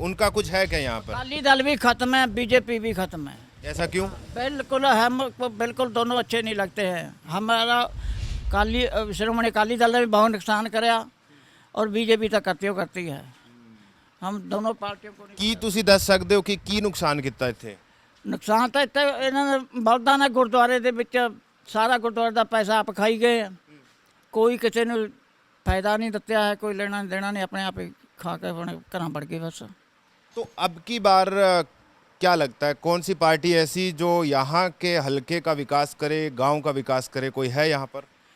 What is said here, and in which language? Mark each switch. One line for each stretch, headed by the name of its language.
Hindi: उनका कुछ है क्या यहाँ पर? अकाली दल भी खत्म है, बीजेपी भी खत्म है। ऐसा क्यों? बिल्कुल, हम बिल्कुल दोनों अच्छे नहीं लगते हैं। हमारा शिरोमणि अकाली दल ने भी बहुत नुकसान कराया और बीजेपी तो करती है। हम दोनों पार्टियों को
Punjabi: ਕੀ ਤੁਸੀਂ ਦੱਸ ਸਕਦੇ ਹੋ ਕਿ ਕੀ ਨੁਕਸਾਨ ਕੀਤਾ ਇੱਥੇ? ਨੁਕਸਾਨ ਤਾਂ ਇੱਥੇ ਇਹਨਾਂ ਨੇ ਬਲਦਾਂ ਨੇ ਗੁਰਦੁਆਰੇ ਦੇ ਵਿੱਚ ਸਾਰਾ ਗੁਰਦੁਆਰੇ ਦਾ ਪੈਸਾ ਆਪ ਖਾਈ ਗਏ ਆ। ਕੋਈ ਕਿਸੇ ਨੂੰ ਫਾਇਦਾ ਨਹੀਂ ਦਿੱਤਾ ਹੈ, ਕੋਈ ਲੈਣਾ ਦੇਣਾ
Hindi: नहीं, अपने आप ही खा के अपने घरां बढ़ गए बस। तो अब की बार क्या लगता है कौन सी पार्टी ऐसी जो यहाँ के हलके का विकास करे, गांव का विकास करे, कोई है यहाँ पर?